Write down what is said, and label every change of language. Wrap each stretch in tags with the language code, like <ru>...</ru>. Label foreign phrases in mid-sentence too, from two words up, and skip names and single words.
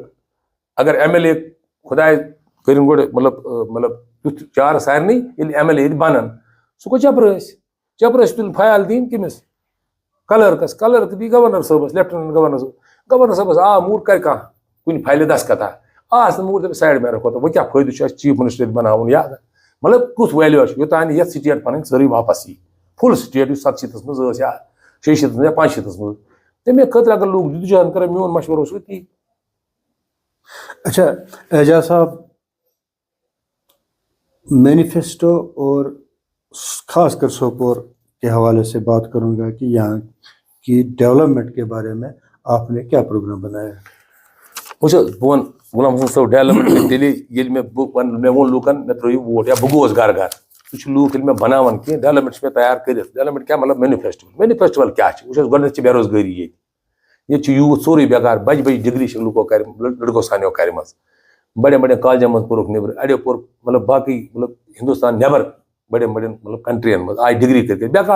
<ks>اگر ایم ایل اے خۄداے کٔرِنۍ گۄڈٕ مطلب تیُتھ چارٕ سارنٕے ییٚلہِ ایم ایل اے ییٚتہِ بنن سُہ گوٚو چپرٲسۍ تُلِن فیال دِنۍ کٔمِس کلٲرٕک دی گورنر صٲبس</ks> <en>Lieutenant Governor</en> <ks>صٲبس آ موٗر کرِ کانٛہہ کُنہِ فایلہِ دسکتا آس نہٕ موٗر دپہِ</ks> <ur>سایڈ میں رکھو</ur> <ks>تہٕ وۄنۍ کیاہ فٲیدٕ چھُ اَسہِ</ks> <en>chief minister</en> <ks>ییٚتہِ بناوُن یا مطلب کُس ویلیوٗ چھُ یوٚتانۍ نہٕ یتھ سٹیٹ پنٕنۍ سٲرٕے واپس یی</ks> <en>full state</en> <ks>یُس 67 منٛز ٲس یا 66 منٛز یا 65 منٛز تمے خٲطرٕ اگر لوٗکھ جدوجہد کرن میون مشورٕ اوس یُتی</ks> <ur>اچھا اعجاز صاحب مینیفیسٹو اور خاص کر سوپور کے حوالے سے بات کروں گا کہ یہاں کی ڈیولپمنٹ کے بارے میں آپ نے کیا پروگرام بنایا</ur> <ks>وٕچھ حظ بہٕ وَنہٕ غلام حسن صٲب ڈیولپمنٹ تیٚلے ییٚلہِ مےٚ ووٚن لوٗکن مےٚ ترٲیِو ووٹ یا بہٕ گوس گرٕ گرٕ سُہ چھُ لوٗکھ ییٚلہِ مےٚ بناوان کینٛہہ ڈیولپمنٹ چھِ مےٚ تیار کٔرِتھ ڈیولپمنٹ کیاہ مطلب مینِفیسٹول کیاہ چھُ وٕچھ حظ گۄڈٕنیتھ چھِ بے روزگٲری ییٚتہِ چھُ یوٗتھ سورُے بیکار بجہِ ڈگری چھِ لُکو لڑکو سانیو کرِمژ بڑٮ۪ن کالجن منٛز پوٚرُکھ نیبرٕ اڑیو پوٚر مطلب باقٕے مطلب ہندوستان نیبر بڑٮ۪ن مطلب کنٹرین منٛز آیہِ ڈگری کٔرِتھ بیکار</ks>